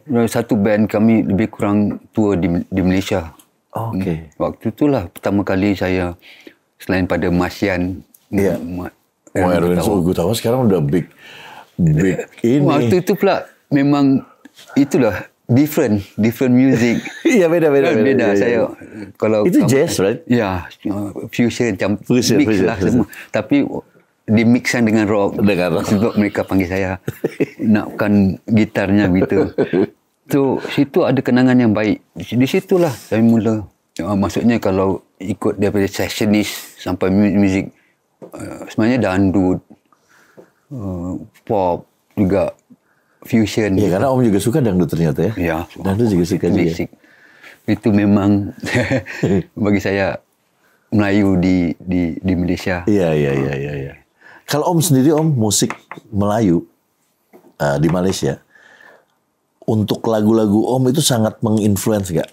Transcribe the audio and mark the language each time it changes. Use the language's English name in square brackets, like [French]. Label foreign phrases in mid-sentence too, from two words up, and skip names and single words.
[Malay] Satu band kami lebih kurang tour di Malaysia. [Indonesian] Oke. [Malay] Waktu itulah pertama kali saya, selain pada Masyan. [Indonesian] Iya. Oh, Erwin Gutawa sekarang udah big ini. [Malay] Waktu itu pula memang itulah different music. [Indonesian] Iya, beda. [Malay] Saya kalau [Indonesian] itu jazz, right? [Malay] Ya, fusion mix lah semua. Tapi dimixkan dengan rock. Sebab mereka panggil saya nakkan gitarnya gitu. Situ ada kenangan yang baik. Di situlah saya mula. Maksudnya kalau ikut daripada sessionist sampai muzik sebenarnya dangdut, pop juga. Fusion. [Indonesian] Ya, karena Om juga suka dangdut ternyata ya. Ya. [Malay] Dangdut juga suka juga. Itu memang bagi saya Melayu di Malaysia. [Indonesian] Iya. Kalau Om sendiri Om musik Melayu di Malaysia, untuk lagu-lagu Om itu sangat menginfluence nggak?